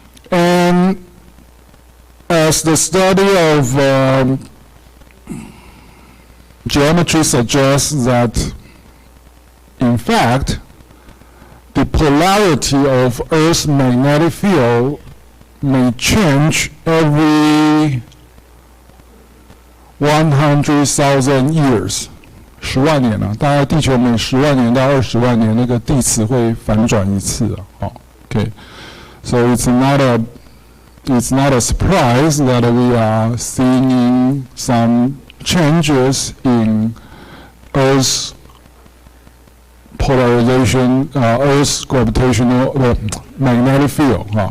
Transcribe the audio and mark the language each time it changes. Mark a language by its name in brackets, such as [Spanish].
[English] And as the study of geometry suggests that, in fact, the polarity of Earth's magnetic field may change every 100,000 years. [Chinese] 10万年啊，大概地球每10万年到20万年，那个地磁会反转一次啊。 [English] Okay, so it's not a surprise that we are seeing some changes in Earth's polarization, Earth's gravitational magnetic field.